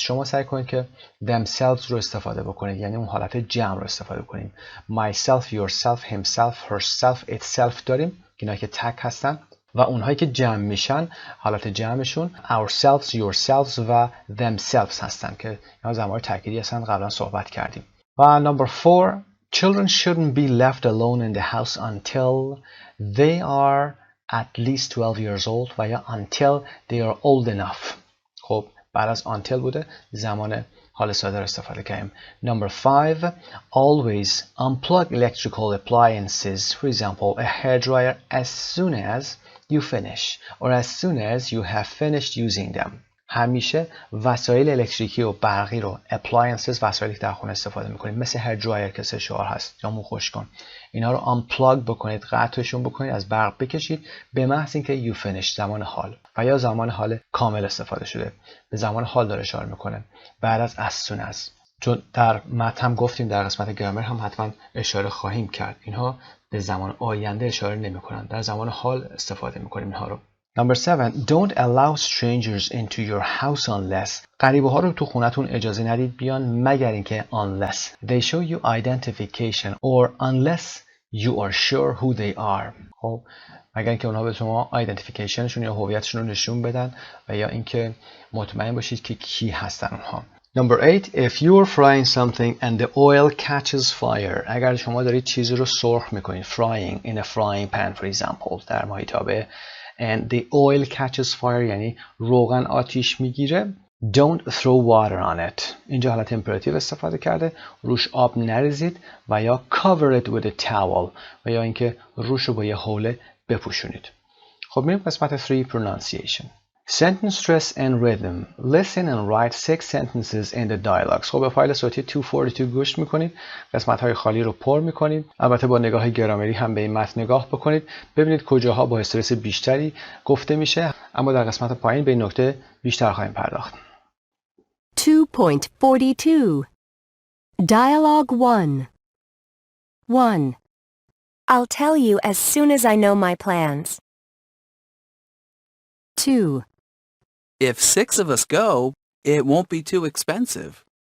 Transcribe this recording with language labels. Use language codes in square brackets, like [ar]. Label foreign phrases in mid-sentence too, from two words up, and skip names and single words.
[fa] شما سعی کنید که themselves رو استفاده بکنید، یعنی اون حالت جمع رو استفاده کنید. [en] myself, yourself, himself, herself, itself [fa] داریم اینا که تک هستن و اونهایی که جمع میشن حالت جمعشون [en] ourselves, yourselves [fa] و themselves هستن که اینا ضمایر تأکیدی هستن، قبلا صحبت کردیم. و [en] number 4. Children shouldn't be left alone in the house until they are at least 12 years old [fa] و یا [en] until they are old enough. [fa] خب بعد از until بوده زمان حال ساده رو استفاده کردیم. [en] Number 5. Always unplug electrical appliances, for example a hairdryer, as soon as you finish or as soon as you have finished using them. [fa] همیشه وسایل الکتریکی و برقی رو appliances، وسایلی که در خونه استفاده میکنید مثل [en] hair dryer [fa] که سه شعار هست یا مو خشک کن، اینا رو unplug بکنید، قطعشون بکنید، از برق بکشید به محض اینکه [en] you finish [fa] زمان حال و یا زمان حال کامل استفاده شده، به زمان حال داره اشاره میکنه بعد از [en] as soon as. [fa] چون در متن هم گفتیم در قسمت گرامر هم حتما اشاره خواهیم کرد، اینها به زمان آینده اشاره نمیکنن، در زمان حال استفاده میکنیم اینها رو. [en] Number 7. Don't allow strangers into your house unless. [fa] غریبه ها رو تو خونتون اجازه ندید بیان مگر اینکه [en] unless they show you identification or unless you are sure who they are. [fa] خب مگر اینکه اونها به شما identificationشون یا هویتشون رو نشون بدن و یا اینکه مطمئن باشید که کی هستن اونها. [en] Number 8. If you're frying something and the oil catches fire. [fa] اگر شما دارید چیزی رو سرخ میکنید [en] frying in a frying pan for example [fa] در مایتابه [en] and the oil catches fire [fa] یعنی روغن آتیش میگیره [en] don't throw water on it. [fa] اینجا حالت امپراتیو استفاده کرده، روش آب نریزید و یا [en] cover it with a towel [fa] و یا اینکه روش رو با یه حوله بپوشونید. خب میریم قسمت 3 pronunciation. [en] Sentence stress and rhythm. Listen and write 6 sentences in the dialogues. [fa] خب به فایل صوتی 242 گوش میکنید. قسمت‌های خالی رو پر میکنید. البته با نگاه گرامری هم به این متن نگاه بکنید. ببینید کجاها با استرس بیشتری گفته میشه. اما در قسمت پایین به این نکته بیشتر خواهیم پرداخت. [en] 2.42 Dialogue 1 1. I'll tell you as soon as I know my plans. 2. If 6 of us go, it won't be too expensive.